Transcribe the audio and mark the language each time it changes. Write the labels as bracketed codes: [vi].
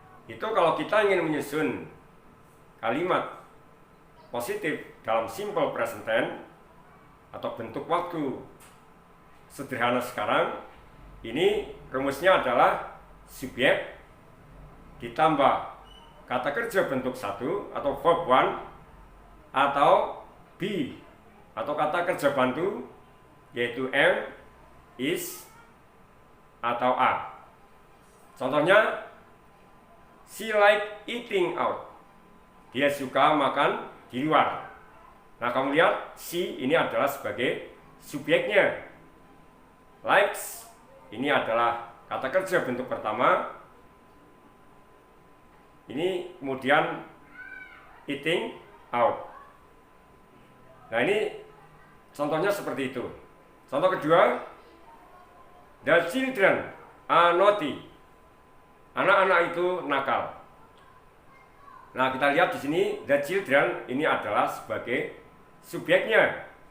[id] itu kalau kita ingin menyusun kalimat positif dalam simple present tense atau bentuk waktu sederhana sekarang, ini rumusnya adalah subjek ditambah kata kerja bentuk 1 atau verb 1 atau be atau kata kerja bantu yaitu am, is, atau are. Contohnya, [en] she like eating out. [id] Dia suka makan di luar. Nah, kamu lihat, she ini adalah sebagai subjeknya. Likes ini adalah kata kerja bentuk pertama. Ini kemudian [en] eating out. [id] Nah, ini contohnya seperti itu. Contoh kedua, [en] the children are naughty. [id] Anak-anak itu nakal. Nah, kita lihat di sini [en] the children [id] ini adalah sebagai subjeknya.